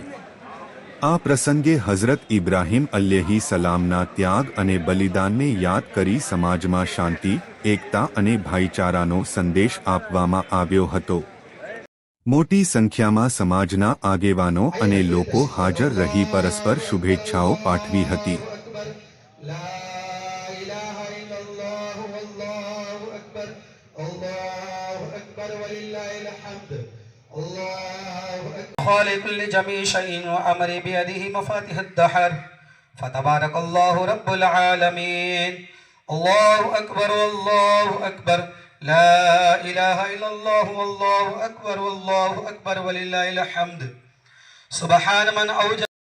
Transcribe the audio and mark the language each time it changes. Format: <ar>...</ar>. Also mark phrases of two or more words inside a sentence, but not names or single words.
<gu>આ પ્રસંગે હઝરત ઇબ્રાહીમ અલ્યહી સલામના ત્યાગ અને બલિદાનને યાદ કરી સમાજમાં શાંતિ, એકતા અને ભાઈચારાનો સંદેશ આપવામાં આવ્યો હતો। મોટી સંખ્યામાં સમાજના આગેવાનો અને લોકો હાજર રહી પરસ્પર શુભેચ્છાઓ પાઠવી હતી।</gu> <ar>خالق لجميع شيء وأمر بيده مفاتيح الدهر فتبارك الله رب العالمين الله أكبر والله أكبر لا إله إلا الله والله أكبر والله أكبر ولله الحمد سبحان من أوجد</ar>